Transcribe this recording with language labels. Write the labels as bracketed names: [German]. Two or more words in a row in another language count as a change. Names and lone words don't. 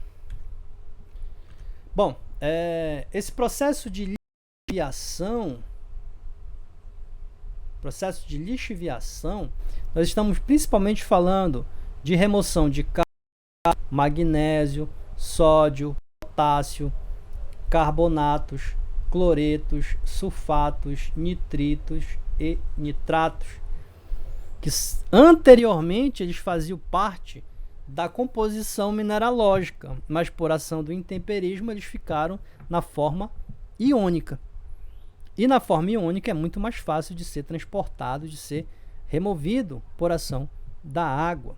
[Portuguese] Bom, esse processo de lixiviação, nós estamos principalmente falando de remoção de magnésio, sódio, potássio, carbonatos, cloretos, sulfatos, nitritos e nitratos, que anteriormente eles faziam parte da composição mineralógica, mas por ação do intemperismo eles ficaram na forma iônica. E na forma iônica é muito mais fácil de ser transportado, de ser removido por ação da água.